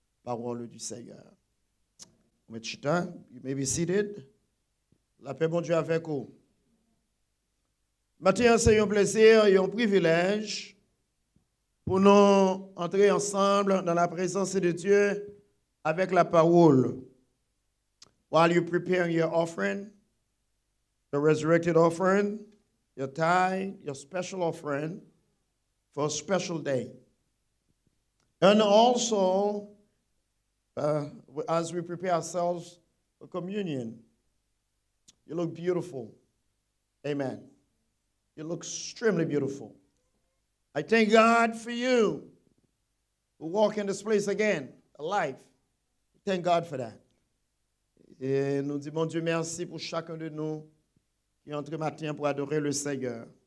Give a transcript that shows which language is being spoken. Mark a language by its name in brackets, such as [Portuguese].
[French] Parole du Seigneur. [English] You may be seated. [French] La paix, bon Dieu, avec vous. Maintenant, c'est un plaisir et un privilège pour nous entrer ensemble dans la présence de Dieu avec la parole. [English] While you prepare your offering, the resurrected offering, your tithe, your special offering for a special day. And also, as we prepare ourselves for communion, you look beautiful. Amen. You look extremely beautiful. I thank God for you who walk in this place again, alive. Thank God for that. [French] Et nous disons, bon Dieu, merci pour chacun de nous qui est entré matin pour adorer le Seigneur.